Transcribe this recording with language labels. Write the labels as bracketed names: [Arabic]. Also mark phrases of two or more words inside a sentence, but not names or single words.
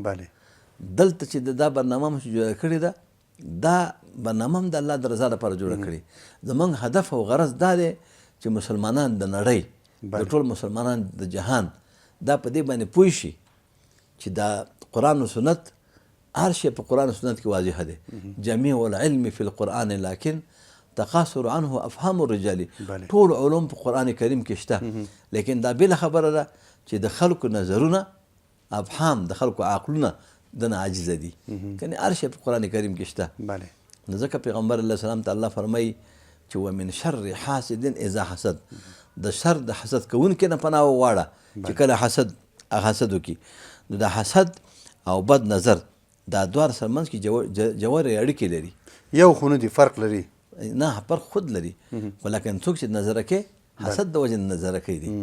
[Pashto] دلته چې دا برنامه هم جوړه کړې ده دا برنامه هم د الله د رضا دپاره جوړه کړې. زموږ هدف او غرض دا دی چې مسلمانان د نړۍ د ټول مسلمانان د جهان دا په دې باندې پوه شي چې دا قرآن و سنت هر شی په قرآن و سنت کې واضح دی. [Arabic] جميع العلم فی القرآن لیکن تقاصر عنه افهام الرجال، [Pashto] ټول علوم په قرآن کریم کې شته، لیکن دا بله خبره ده چې د خلکو نظرونه افهام د خلکو عقلونه دنه عاجزه دي، کنې هر شی په قرآن کریم کې شته. نو ځکه پیغمبر [Arabic] علیه السلام [Pashto] ته الله فرمایي چې [Arabic] ومن شر حاسد اذا حسد، [Pashto] د شر د حسد کوونکي نه پناه وغواړه چې کله حسد وکړي. نو د حسد او بد نظر دا دوار سره منځ کې جوړې اړیکې لري. یو خو نه دي، فرق لري؟ نه فرق خود لري، خو لکن څوک چې نظره کوي حسد د وجې نه نظره کوي دي.